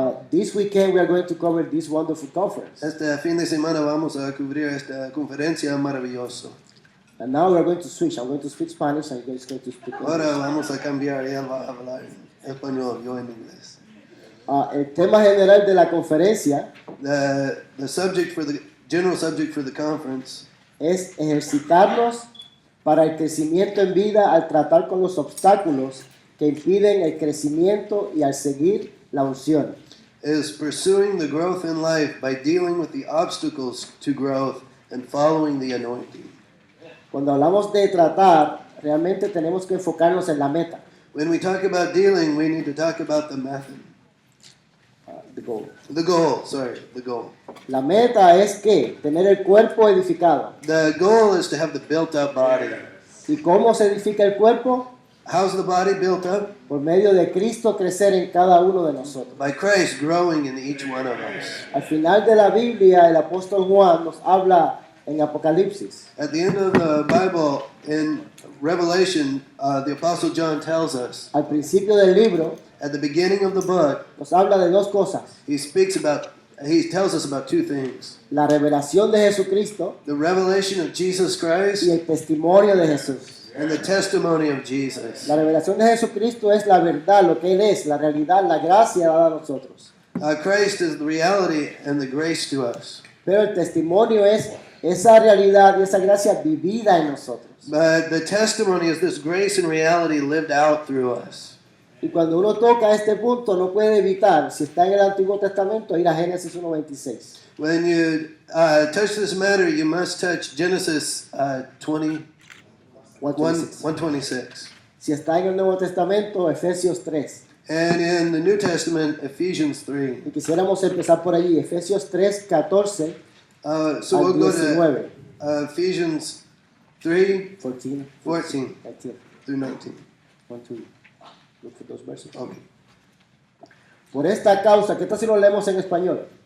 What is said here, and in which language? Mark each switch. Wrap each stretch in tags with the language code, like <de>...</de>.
<en>this weekend we are going to cover this wonderful conference.</en> <es>Este fin de semana vamos a cubrir esta conferencia maravillosa.</es> <en>And now we are going to switch. I'm going to speak Spanish and you're going to speak</en> <es>Ahora</es> <en>English.</en> <es>vamos a cambiar. Él va a hablar español, yo en inglés. El tema general de la conferencia</es> <en>The subject for the general subject for the conference</en> <es>es ejercitarnos para el crecimiento en vida al tratar con los obstáculos que impiden el crecimiento y al seguir la unción.</es> <en>is pursuing the growth in life by dealing with the obstacles to growth and following the anointing.</en> <es>Cuando hablamos de tratar, realmente tenemos que enfocarnos en la meta,</es> <en>When we talk about dealing, we need to talk about the method. the goal. The goal, the goal.</en> <es>La meta es que tener el cuerpo edificado.</es> <en>The goal is to have the built up body.</en> <es>¿Y cómo se edifica el cuerpo?</es> <en>How's the body built up?</en> <es>Por medio de Cristo crecer en cada uno de nosotros.</es> <en>By Christ growing in each one of us.</en> <es>Al final de la Biblia, el apóstol Juan nos habla en Apocalipsis.</es> <en>At the end of the Bible, in Revelation, the Apostle John tells us,</en> <es>Al principio del libro</es> <en>at the beginning of the book,</en> <es>nos habla de dos cosas.</es> <en>he tells us about two things.</en> <es>La revelación de Jesucristo</es> <en>The revelation of Jesus Christ</en> <es>y el testimonio de Jesús.</es> <en>and the testimony of Jesus.</en> <es>La revelación de Jesucristo es la verdad, lo que Él es, la realidad, la gracia dada a nosotros.</es> <en>Christ is the reality and the grace to us.</en> <es>Pero el testimonio es esa realidad y esa gracia vivida en nosotros.</es> <en>But the testimony is this grace and reality lived out through us.</en> <es>Y cuando uno toca este punto, no puede evitar, si está en el Antiguo Testamento, ir a Génesis 1:26.</es> <en>When you touch this matter, you must touch Genesis 1:26.</en> <es>Si está en el Nuevo Testamento, Efesios 3.</es> <en>And in the New Testament, Ephesians 3.</en> <es>Y quisiéramos empezar por allí, Efesios 3:14</es> <en>So</en> <es>al</es> <en>we'll go</en> <es>19.</es> <en>to Ephesians 3, 14, 14 19. through 19. Want to look for those verses? Okay.</en> <es>Por esta causa, ¿qué tal si lo leemos en español?</es>